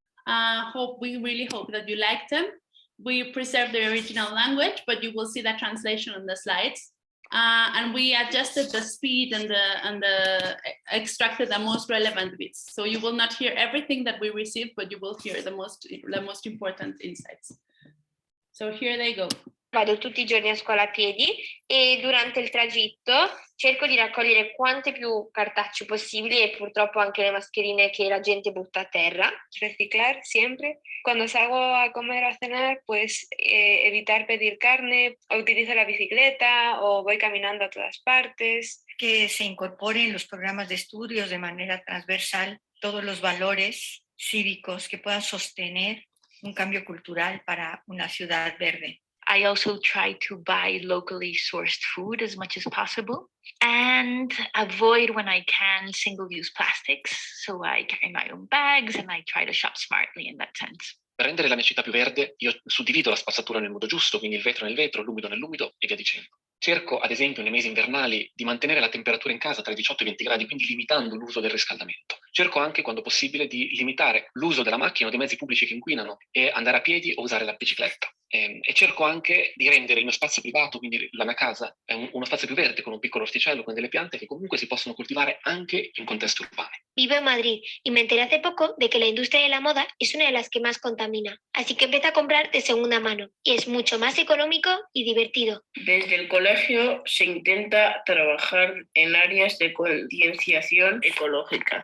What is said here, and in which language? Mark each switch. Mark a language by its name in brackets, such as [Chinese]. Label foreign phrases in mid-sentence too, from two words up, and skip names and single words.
[English] We really hope that you like them. We preserve the original language, but you will see the translation on the slides. And we adjusted the speed and extracted the most relevant bits. So you will not hear everything that we received, but you will hear the most important insights. So here they go. [Italian] Vado tutti i giorni a scuola a piedi e durante il tragitto cerco di raccogliere quante più cartacce possibili e purtroppo anche le mascherine che la gente butta a terra. [Spanish] Reciclar siempre. Cuando salgo a comer o a cenar, pues evitar pedir carne, o utilizo la bicicleta o voy caminando a todas partes. Que se incorporen en los programas de estudios de manera transversal todos los valores cívicos que puedan sostener un cambio cultural para una ciudad verde. [English] I also try to buy locally sourced food as much as possible and avoid, when I can, single-use plastics. So I carry my own bags and I try to shop smartly in that sense. [Italian] Per rendere la mia città più verde, io suddivido la spazzatura nel modo giusto, quindi il vetro nel vetro, l'umido nell'umido e via dicendo. Cerco, ad esempio, nei mesi invernali di mantenere la temperatura in casa tra i 18 e i 20 gradi, quindi limitando l'uso del riscaldamento. Cerco anche, quando possibile, di limitare l'uso della macchina o dei mezzi pubblici che inquinano e andare a piedi o usare la bicicletta. E cerco anche di rendere il mio spazio privato, quindi la mia casa, uno spazio più verde, con un piccolo orticello, con delle piante che comunque si possono coltivare anche in contesti urbani. [Spanish] Vivo en Madrid y me enteré hace poco de que la industria de la moda es una de las que más contamina. Así que empecé a comprar de segunda mano y es mucho más económico y divertido. Desde el colegio se intenta trabajar en áreas de concienciación ecológica.